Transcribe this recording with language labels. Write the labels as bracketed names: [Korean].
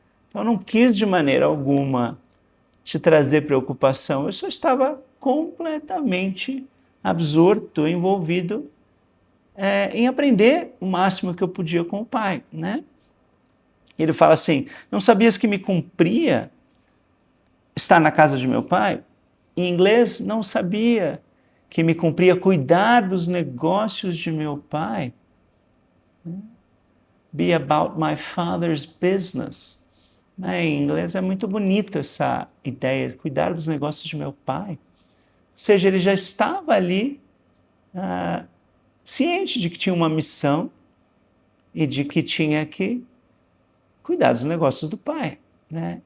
[Portuguese] Então, eu não quis de maneira alguma te trazer preocupação. Eu só estava completamente absorto, envolvido em aprender o máximo que eu podia com o Pai, né? Ele fala assim: não sabias que me cumpria estar na casa de meu Pai? Em inglês, não sabia que me cumpria cuidar dos negócios de meu Pai? [English] Be about my father's business. [Portuguese] Em inglês é muito bonito essa ideia, cuidar dos negócios de meu Pai. Ou seja, ele já estava ali ciente de que tinha uma missão e de que tinha que cuidar dos negócios do Pai, né?